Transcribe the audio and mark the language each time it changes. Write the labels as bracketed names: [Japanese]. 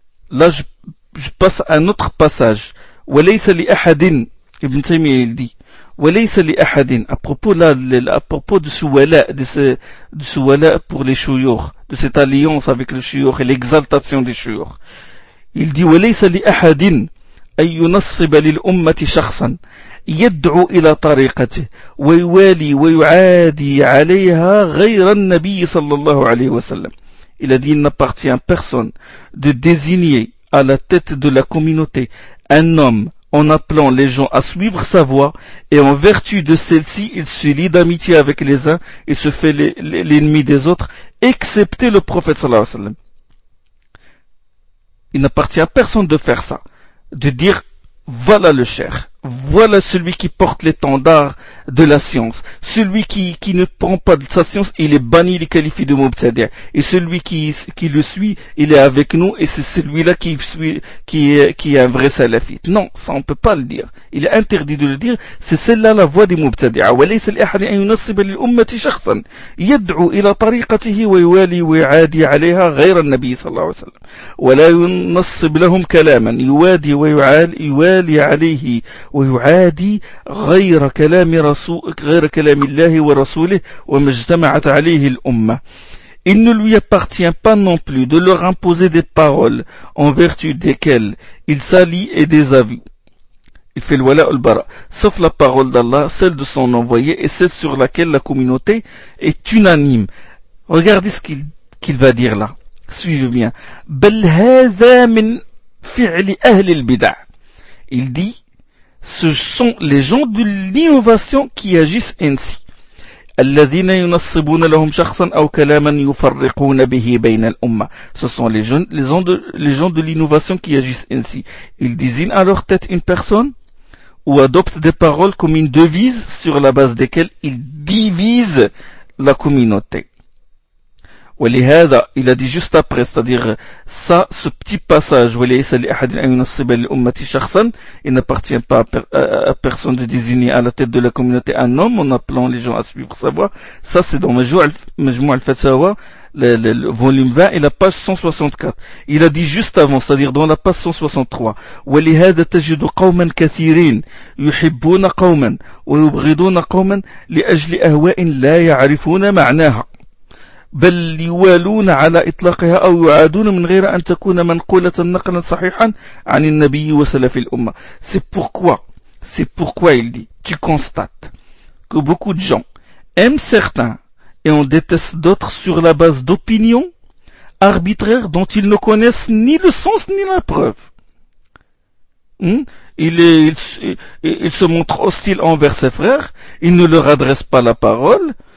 [French] Là je passe à un autre passage. [Arabic] وليس لأحد, [French] ابن تيمية il dit, وليس لأحد, à propos de ce wala, de ce wala pour les shuyukh, de cette alliance avec les shuyukh et l'exaltation des shuyukh. Il dit, [Arabic] وليس لأحد أن ينصب للأمة شخصا يدعو إلى طريقته ويوالي ويعادي عليها غير النبي صلى الله عليه وسلم. [French] Il a dit, il n'appartient personne de désigner à la tête de la communauté un homme en appelant les gens à suivre sa voie, et en vertu de celle-ci, il se lie d'amitié avec les uns et se fait l'ennemi des autres, excepté le prophète sallallahu alayhi wa sallam. Il n'appartient à personne de faire ça, de dire, voilà le cheikh, Voilà celui qui porte l'étendard de la science. Celui qui ne prend pas de sa science, il est banni, il est qualifié de mubtadi'. Et celui qui le suit, il est avec nous, et c'est celui-là qui est un vrai salafite. Non, ça on peut pas le dire. Il est interdit de le dire. C'est celle-là la voie des mubtadi'. [Arabic] وليس لأحد أن ينصب للأمة شخصا يدعو إلى طريقته ويوالي ويعادي عليها غير النبي صلى الله عليه وسلم. ولا ينصب لهم كلاما يوادي ويوالي عليه ويعادي غير كلام رسولك غير كلام الله ورسوله وما اجتمعت عليه الأمة. [French] Il ne lui appartient pas non plus de leur imposer des paroles en vertu desquelles il s'allie et désavoue. Il fait le wala ou le bara. Sauf la parole d'Allah, celle de son envoyé et celle sur laquelle la communauté est unanime. Regardez ce qu'il va dire là. Suivez bien. [Arabic] بل هذا من فعل أهل البدع. [French] Il dit, ce sont les gens de l'innovation qui agissent ainsi. [Arabic] الذين ينصبون لهم شخصا أو كلاما يفرقون به بين الأمة. [French] Ce sont les gens de l'innovation qui agissent ainsi. Ils désignent à leur tête une personne ou adoptent des paroles comme une devise sur la base desquelles ils divisent la communauté. [Arabic] ولهذا [French] il a dit juste après, c'est-à-dire ça, ce petit passage, [Arabic] وليس لأحد أن ينصب للأمة شخصا, [French] il n'appartient pas à personne de désigner à la tête de la communauté un homme en appelant les gens à suivre sa voie. Ça c'est dans Majmou' al-Fatawa, le volume 20 et la page 164. Il a dit juste avant, c'est-à-dire dans la page 163, [Arabic] ولهذا تجد قوما كثيرين يحبون قوما ويبغضون قوما لأجل أهواء لا يعرفون معناها بل يوالون على إطلاقها أو يعادون من غير أن تكون منقولة نقلا صحيحا عن النبي وسلف الأمة. [French] C'est pourquoi il dit, tu constates que beaucoup de gens aiment certains et on déteste d'autres sur la base d'opinions arbitraires dont ils ne connaissent ni le sens ni la preuve. Il se montre hostile envers ses frères, il ne leur adresse pas la parole.